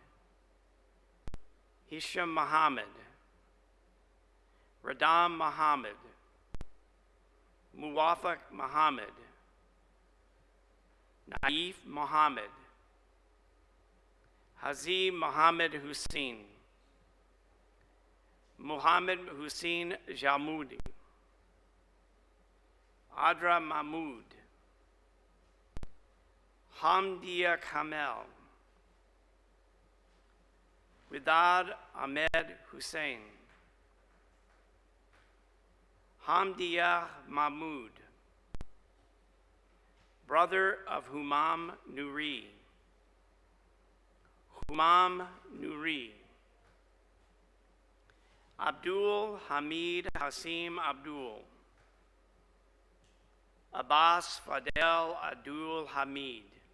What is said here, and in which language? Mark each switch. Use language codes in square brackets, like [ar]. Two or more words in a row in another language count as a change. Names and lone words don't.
[en] Hisham Muhammad. Radam Muhammad. Muwafaq Muhammad. Naif Muhammad. Hazim Muhammad Hussein. Muhammad Hussein Jamudi. Adra Mahmoud. Hamdia Kamel. Widad Ahmed Hussein. Hamdia Mahmoud. Brother of Humam Nuri. Humam Nuri. Abdul Hamid Hasim Abdul. Abbas Fadel Abdul Hamid.